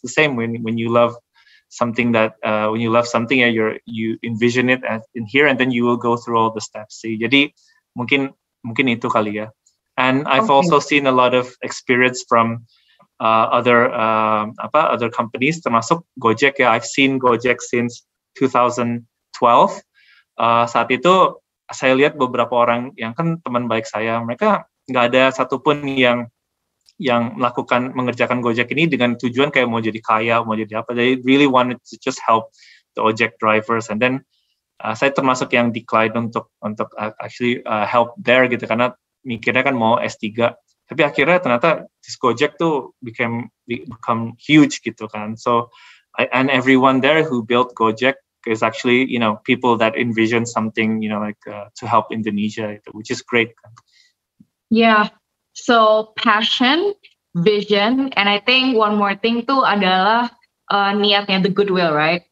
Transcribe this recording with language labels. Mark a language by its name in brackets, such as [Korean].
[English] It's the same when you love something you envision it as in here, and then you will go through all the steps. [Indonesian] See, jadi mungkin itu kali ya. [English] And I've also seen a lot of experience from other companies, [Indonesian] termasuk [English] Gojek ya. I've seen Gojek since 2012. [Indonesian] Saat itu saya lihat beberapa orang yang kan teman baik saya, mereka nggak ada satupun yang mengerjakan Gojek ini dengan tujuan kayak mau jadi kaya, mau jadi apa. [English] They really wanted to just help the Gojek drivers. And then [Indonesian] saya termasuk yang decline untuk [English] actually help there [Indonesian] gitu, karena mikirnya kan mau S3, tapi akhirnya ternyata this Gojek tuh [English] become huge [Indonesian] gitu kan. [English] So and everyone there who built Gojek is actually people that envision something to help Indonesia, which is great. Yeah, so passion, vision, and I think one more thing [Indonesian] tuh adalah niatnya, [English] the goodwill, right?